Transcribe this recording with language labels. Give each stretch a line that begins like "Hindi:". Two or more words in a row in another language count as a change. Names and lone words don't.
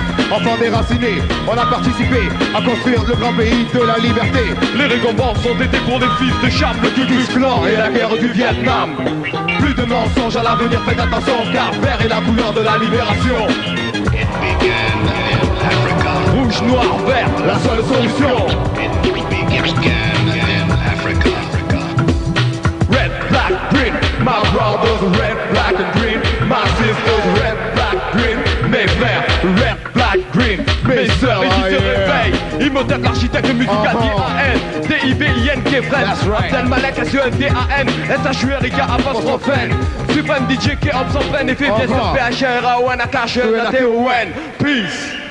French: Enfants déracinés, on a participé à construire le grand pays de la liberté. Les récompenses ont été pour des fils de Chap, le Ku Klux Klan et la guerre du Vietnam. Plus de mensonges à l'avenir, faites attention car vert est la couleur de la libération. Rouge, noir, vert, la seule solution.
English: Red, black, green, my brothers, red, black and green. My sisters, red, black, green.
French: Mes frères,
English: red, black, green.
French: Mes sœurs, et qui se réveillent. Imhotep, l'architecte musical, D-A-N, D-I-B-I-N-K, Fred. Abdel Malek, S-E-N-D-A-N, S-H-U-R-I-K, apostrophe N. Supreme DJ, K-Hop, sans peine, et fait bien sur P-H-R-A-O-N, A-K-H-E-N-A-T-O-N. Peace.